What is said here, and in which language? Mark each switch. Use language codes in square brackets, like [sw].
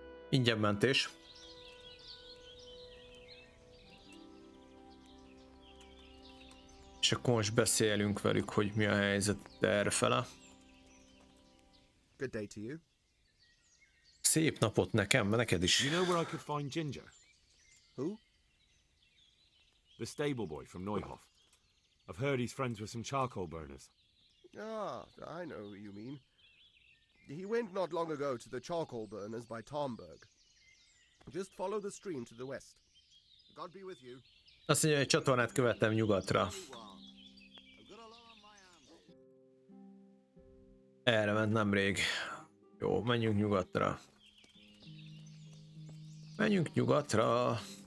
[hu] Ingyen mentés. És akkor most beszélünk velük, hogy mi a helyzet errefele. [en] Good day to you. Szép napot nekem, neked is. You know where I could find Ginger? Who? The stable boy from Neuhof. I've heard he's friends with some charcoal burners. Ah, I know who you mean. He went not long ago to the charcoal burners by Tomberg. Just follow the stream to the west. God be with you. [hu] Azt mondja, hogy csatornát követem nyugatra. Erre ment nemrég. Jó, menjünk nyugatra. Menjünk nyugatra.